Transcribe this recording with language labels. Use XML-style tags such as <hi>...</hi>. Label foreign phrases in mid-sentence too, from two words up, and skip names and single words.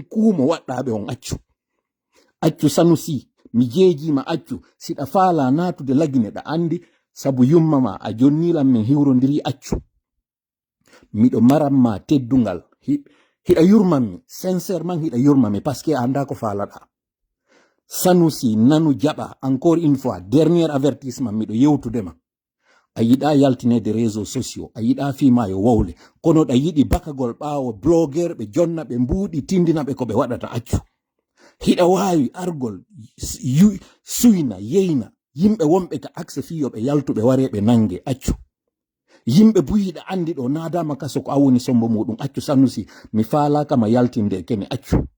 <ff>kuumo waɗɗaɓe on accu Sanusi mi jejima accu siɗa faala natude lagine ɗa andi sabu yummama a jonnilan min hiwrodiri accu miɗo maranma teddungal hiɗa yurmanmi sincèrement hiɗa yurmanmi</ff> <fr>parce que</fr> <ff>anda ko faalaɗa Sanusi nanu jaɓa</ff> <fr>encore une fois dernier avertissement</fr> <ff>miɗo yewtudema a yiɗa yaltinede</ff> <fr>réseaux sociaux</fr> <ff>a yiɗa fima yo wowle kono ɗa yiɗi bakagol ɓawo blogueur ɓe jonna ɓe mbuuɗi tindina ɓe ko ɓe waɗata accu hiɗa wawi argol suyna yeyna yimɓe wonɓe ka accès fiyo ɓe yaltuɓe ware ɓe nangue accu yimɓe buyiɗa andi ɗo nadama kaso ko a woni sombo muɗum accu Sanusi mi faalakama yaltinde kene accu</ff>